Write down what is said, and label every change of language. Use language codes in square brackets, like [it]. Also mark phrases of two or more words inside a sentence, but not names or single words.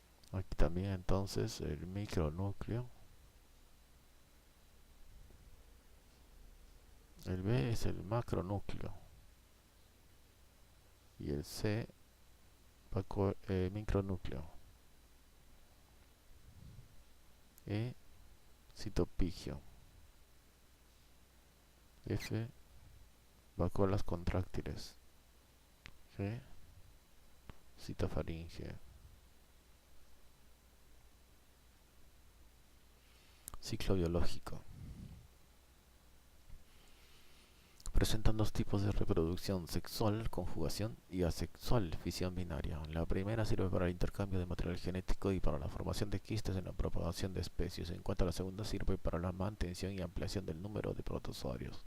[es] Aquí también entonces el micronúcleo. El B es el macronúcleo. Y el C va con el micronúcleo. E, citopigio. F, vacuolas contráctiles. G, citofaringe. Ciclo biológico. Presentan dos tipos de reproducción: sexual, conjugación, y asexual, fisión binaria. La primera sirve para el intercambio de material genético y para la formación de quistes en la propagación de especies, en cuanto a la segunda sirve para la mantención y ampliación del número de protozoarios.